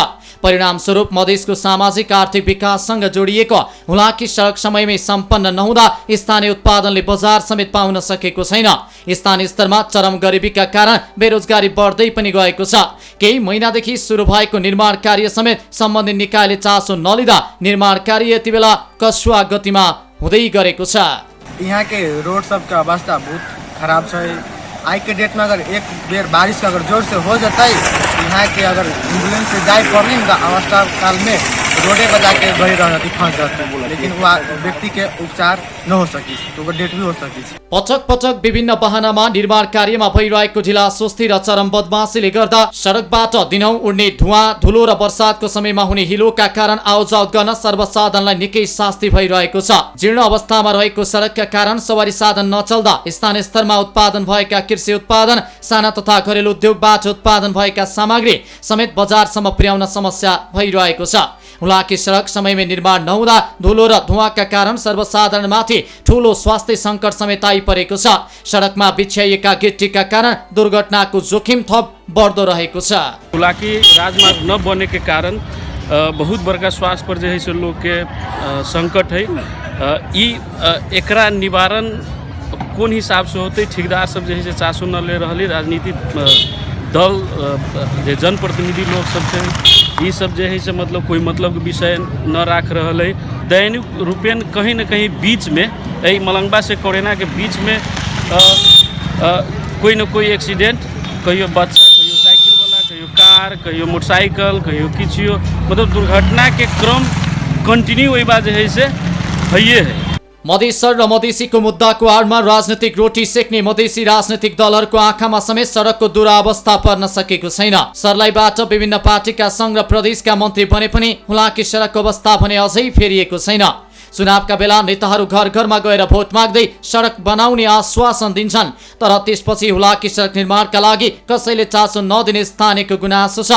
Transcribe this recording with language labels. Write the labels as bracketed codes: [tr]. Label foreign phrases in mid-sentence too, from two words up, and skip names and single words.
[ne] परिणामस्वरूप मधेसको सामाजिक आर्थिक विकाससँग जोडिएको हुलाकी सडक समयमै सम्पन्न नहुँदा स्थानीय उत्पादनले बजार समेत पाउन सकेको छैन। स्थानीय स्तरमा चरम गरिबीका कारण बेरोजगारी बढ्दै पनि गएको छ। केही महिनादेखि सुरु भएको निर्माण कार्य समेत सम्बन्धित निकायले चासो नलिँदा निर्माण कार्य यति बेला कछुवा गतिमा हुँदै गरेको छ। [bjj] यहाँ के रोड सबका अवस्था बहुत खराब है। आज के डेट में अगर एक बेर बारिश अगर जोर से हो जाता है, यहाँ के अगर एम्बुलेंस से जाए पड़ी ना अवस्था काल में रोडे पर जाके बही रहती फंस जाती, लेकिन वह व्यक्ति के उपचार न हो सकिस्, तो डेट भी हो सकिस्। [ne] पटक पटक विभिन्न बहानामा निर्माण कार्यमा भइरहेको ढिला सुस्ती र चरम बदमाशीले गर्दा सडकबाट दिनौं उड्ने धुवा, धुलो र वर्षातको समयमा हुने हिलोका कारण आउजाउत गर्न सर्वसाधारणलाई निकै शास्ति भइरहेको छ। जीर्ण अवस्थामा रहेको सडकका कारण सवारी साधन नचल्दा स्थानीय स्तरमा उत्पादन भएका कृषि उत्पादन, साना तथा घरेलु उद्योगबाट उत्पादन भएका सामग्री समेत बजारसम्म पुर्याउन समस्या भइरहेको छ। हुलाकी सडक समयमै निर्माण नहुँदा धुलो र धुवाका कारण सर्वसाधारणमाथि ठूलो स्वास्थ्य सङ्कट समेत आइपरेको छ। सडकमा बिछ्याइएका गिट्टीका कारण दुर्घटनाको जोखिम थप बढ्दो रहेको छ। [bjj] हुलाकी राजमार्ग न बने के कारण बहुत बड़का स्वास्थ्य पर जो है से लोग के संकट है। एकरा निवारण कौन हिसाब से होते, ठेकेदार सब जो है से चासो न ले रही, राजनीतिक दल जनप्रतिनिधि लोग सब से ये सब जो है से मतलब कोई मतलब के विषय न राख रहा है। दैनिक रूपेण कहीं न कहीं बीच में यही मलंगवा से कोरेना के बीच में कोई न कोई एक्सीडेंट, कहियो बच्चा, कहियो साइकिल वाला, कहियो कार, कहियो मोटरसाइकिल, कहियो किचियो, मतलब दुर्घटना के क्रम कंटिन्यू वही बात है से है। [ne] मधेसर र मधेसीको मुद्दाको आडमा राजनीतिक रोटी सेक्ने मधेसी राजनीतिक दलहरूको आँखामा समेत सडकको दुरावस्था पर्न सकेको छैन। सर्लाहीबाट विभिन्न पार्टीका संघ र प्रदेशका मन्त्री बने पनि हुलाकी सडकको अवस्था भने अझै फेरिएको छैन। चुनावका बेला नेताहरू घर घरमा गएर भोट माग्दै सडक बनाउने आश्वासन दिन्छन्, तर त्यसपछि हुलाकी सडक निर्माणका लागि कसैले चासो नदिने स्थानीयको गुनासो छ।